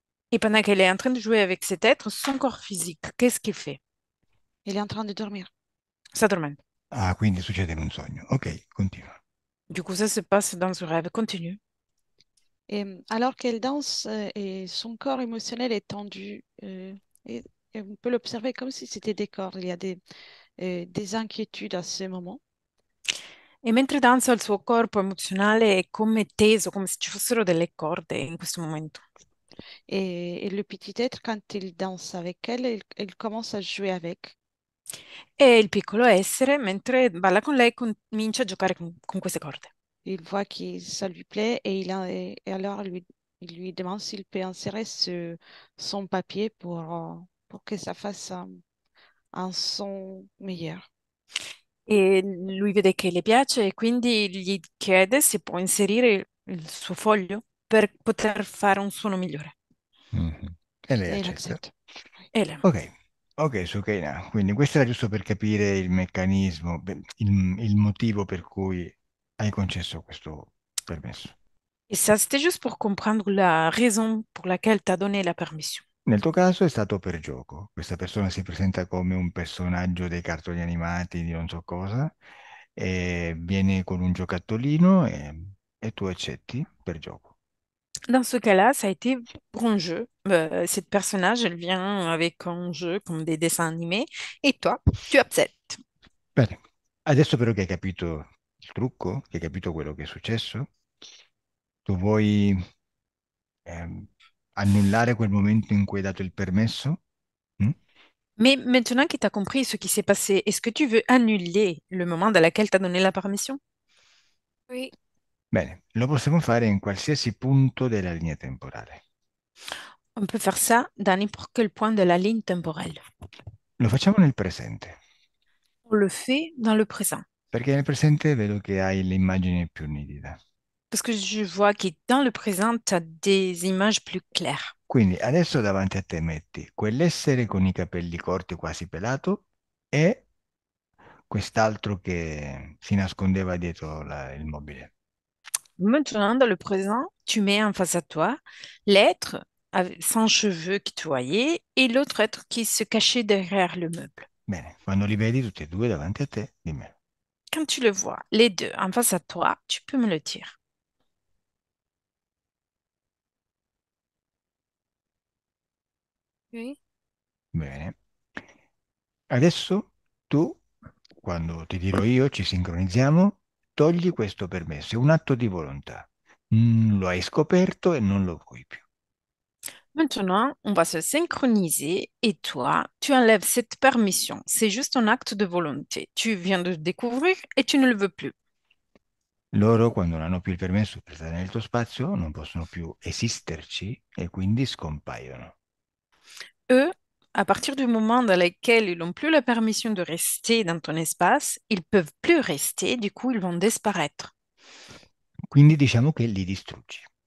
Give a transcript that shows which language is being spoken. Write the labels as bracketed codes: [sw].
[fr] Et pendant qu'elle est en train de jouer avec cet être, son corps physique, qu'est-ce qu'il fait? il est en train de dormir. Ça dormait. [it] Ah, quindi succede in un sogno. Ok, continua. [fr] Du coup, ça se passe dans ce rêve. Continue. Et alors qu'elle danse et son corps émotionnel est tendu, et on peut l'observer comme si c'était des cordes. Il y a des inquiétudes à ce moment. [it] E mentre danza il suo corpo emozionale è come teso, come se ci fossero delle corde in questo momento. [fr] Et le petit être, quand il danse avec elle, il commence à jouer avec. [it] E il piccolo essere, mentre balla con lei, comincia a giocare con queste corde. [fr] Il voit que ça lui plaît et alors il lui demande s'il peut insérer son papier pour que ça fasse un son meilleur. [it] E lui vede che le piace e quindi gli chiede se può inserire il suo foglio per poter fare un suono migliore. Mhm. E lei [fr] Et il accepte. Oui. [it] E lei, Ok, ok, Sukaina. Quindi questo era giusto per capire il meccanismo, il motivo per cui hai concesso questo permesso. [fr] et ça, c'était juste pour comprendre la raison pour laquelle tu as donné la permission. [it] Nel tuo caso è stato per gioco. Questa persona si presenta come un personaggio dei cartoni animati di non so cosa e viene con un giocattolino e tu accetti per gioco. [fr] Dans ce cas-là, ça a été pour un jeu. Cette personnage, elle vient avec un jeu comme des dessins animés et toi, tu acceptes. [it] Bene, adesso però che hai capito il trucco, che hai capito quello che è successo, tu vuoi ehm, annullare quel momento in cui hai dato il permesso? Mm? [fr] Mais maintenant que tu as compris ce qui s'est passé, est-ce que tu veux annuler le moment dans lequel tu as donné la permission? Oui, [it] Bene, lo possiamo fare in qualsiasi punto della linea temporale. [fr] On peut faire ça dans n'importe quel point de la ligne temporelle. [it] Lo facciamo nel presente, [fr] On le fait dans le présent. [it] perché nel presente vedo che hai l'immagine più nitida. [fr] Parce que je vois que dans le présent, tu as des images plus claires. [it] Quindi adesso davanti a te metti quell'essere con i capelli corti quasi pelato e quest'altro che si nascondeva dietro il mobile. [fr] Maintenant, dans le présent, tu mets en face à toi l'être sans cheveux qui te voyait et l'autre être qui se cachait derrière le meuble. [it] Bene, quando li vedi tutti e due davanti a te, dimmelo. [fr] Quand tu le vois, les deux en face à toi, tu peux me le dire. oui, [it] Bene. Adesso tu, quando ti dirò io, ci sincronizziamo, togli questo permesso, è un atto di volontà. Lo hai scoperto e non lo vuoi più. [fr] Maintenant, on va se synchroniser et toi, tu enlèves cette permission. C'est juste un acte de volonté. Tu viens de découvrir et tu ne le veux plus. [it] Loro, quando non hanno più il permesso per stare nel tuo spazio, non possono più esisterci e quindi scompaiono. [fr] Eux, à partir du moment dans lequel ils n'ont plus la permission de rester dans ton espace, ils peuvent plus rester, du coup, ils vont disparaître. [it] Quindi diciamo che li distruggi.